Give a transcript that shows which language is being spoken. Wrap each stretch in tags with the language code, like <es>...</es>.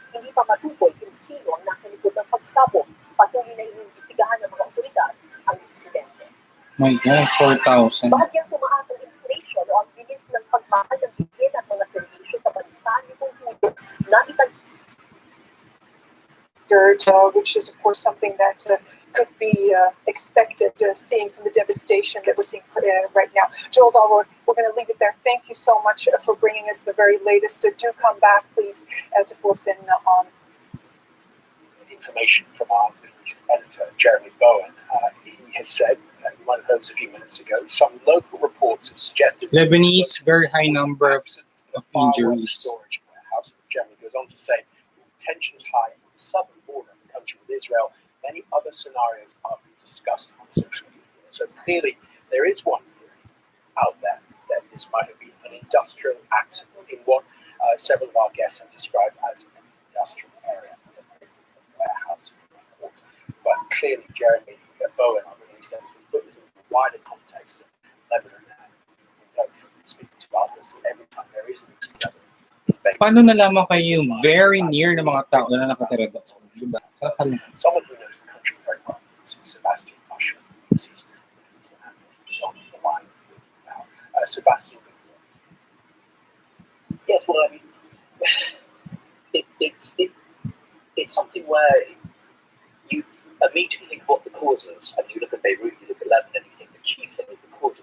<tl>Hindi pa matukoy kung sino ang nasa likod ng pagsabot. Patuloy na iniimbestigahan ng mga otoridad ang insidente.</tl> <en>My God, 4,000.</en> <tl>Bahagyang tumaas ang inflation o ang bilis ng pagmahal ng bigyan at mga serbisyo sa bansa nitong Hulyo na</tl> <en>which is, of course, something that could be expected, seeing from the devastation that we're seeing right now. Joel Dahl, we're going to leave it there. Thank you so much for bringing us the very latest. Do come back, please, to fill us in on information from our Middle East editor, Jeremy Bowen. He has said, and you might have heard this a few minutes ago, some local reports have suggested Lebanese, very high number of injuries. Storage warehouse. Jeremy goes on to say, tensions high on the southern border of the country with Israel. Many other scenarios are being discussed on social media. So clearly, there is one theory out there that this might have been an industrial accident in what several of our guests have described as an industrial area, a warehouse. But clearly, Jeremy Bowen, our Middle East editor, put this into the wider context of Lebanon. And we know from speaking to others that every time there is an explosion,</en> <tl>Paano nalaman kayo yung very near na mga tao na nakatira doon? Diba?</tl> <en>someone who knows the country very well, Sebastian Usher, he's on the line now. Sebastian, yes, well, I mean, it's something where you immediately think of what the cause is, and you look at Beirut, you look at Lebanon, and you think the chief thing is the cause.</en>